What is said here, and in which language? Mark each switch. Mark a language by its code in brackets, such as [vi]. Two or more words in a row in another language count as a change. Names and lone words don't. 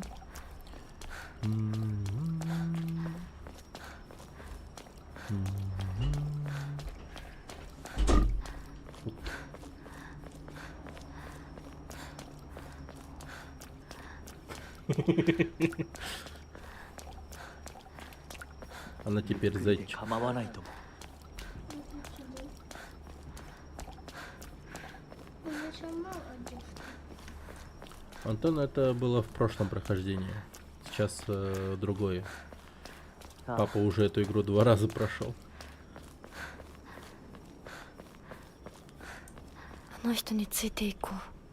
[ru] М-м-м. М-м-м. Она теперь [ja] で [ru] зайчик. [ja] 構わないとも。 [ru] Антон, это было в прошлом прохождении. Сейчас другое. Папа уже эту игру 2 раза прошел. [ja] あの人についていこう。